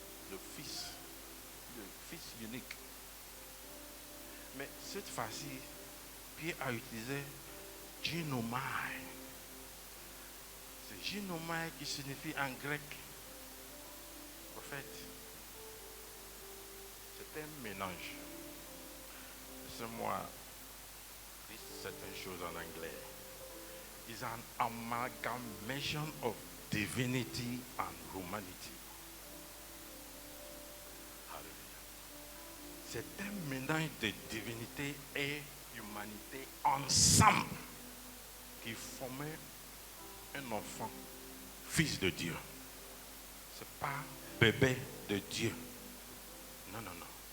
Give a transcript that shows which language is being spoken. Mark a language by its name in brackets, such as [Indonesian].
[French] Le fils unique. Mais cette fois-ci, Pierre a utilisé ginomai. C'est ginomai qui signifie en grec, en fait, c'est un mélange. Laissez-moi dire certaines choses en anglais. [English] It's an amalgamation of divinity and humanity. Hallelujah. [French] C'est un mélange de divinité et humanité ensemble qui formait un enfant, fils de Dieu. C'est pas bébé de Dieu. Non, non, non.